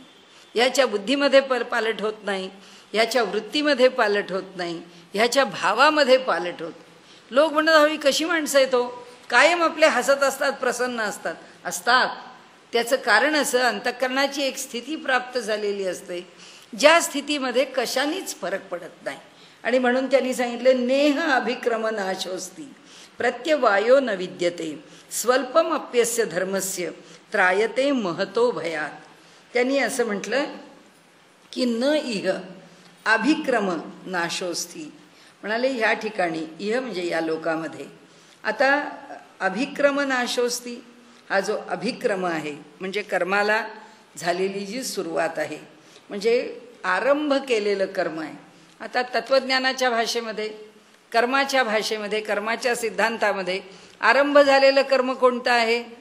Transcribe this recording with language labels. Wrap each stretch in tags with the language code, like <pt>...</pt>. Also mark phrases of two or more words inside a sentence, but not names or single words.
<mr>ह्याच्या बुद्धीमध्ये पालट होत नाही, ह्याच्या वृत्तीमध्ये पालट होत नाही, ह्याच्या भावामध्ये पालट होत. लोक म्हणत हवी कशी माणसं येतो कायम आपले हसत असतात, प्रसन्न असतात. त्याचं कारण असं अंतःकरणाची एक स्थिती प्राप्त झालेली असते ज्या स्थितीमध्ये कशानेच फरक पडत नाही. आणि म्हणून त्यांनी सांगितलं</mr> <sa>नेह अभिक्रम नाशोस्ती प्रत्यवायो न विद्यते स्वल्पम अप्यस्य धर्मस्य त्रायते महतो भयात.</sa> <mr>त्यांनी असं म्हटलं की</mr> <sa>न इह अभिक्रम नाशोस्ती.</sa> <mr>म्हणाले ह्या ठिकाणी इह म्हणजे या लोकामध्ये आता</mr> <sa>अभिक्रम नाशोस्ती</sa> <mr>हा जो अभिक्रम आहे म्हणजे कर्माला झालेली जी सुरुवात आहे, म्हणजे आरंभ केलेलं कर्म आहे. आता तत्वज्ञानाच्या भाषेमध्ये, कर्माच्या भाषेमध्ये, कर्माच्या सिद्धांतामध्ये आरंभ झालेलं कर्म कोणतं आहे?</mr>